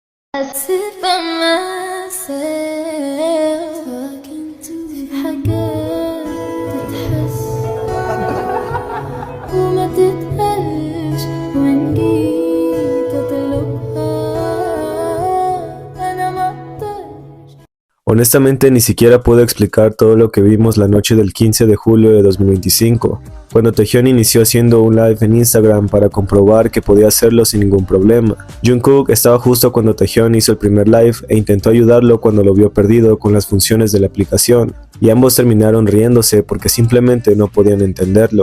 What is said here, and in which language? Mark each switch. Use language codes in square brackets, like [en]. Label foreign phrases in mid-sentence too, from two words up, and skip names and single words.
[en] As if I'm myself talking to [ar] حاجات تتحس وما تتقالش وإن جيت أطلبها أنا ما أقدرش. [es] Honestamente ni siquiera puedo explicar todo lo que vimos la noche del 15 de julio de 2025, cuando Taehyun inició haciendo un live en Instagram para comprobar que podía hacerlo sin ningún problema. Jungkook estaba justo cuando Taehyun hizo el primer live e intentó ayudarlo cuando lo vio perdido con las funciones de la aplicación, y ambos terminaron riéndose porque simplemente no podían entenderlo.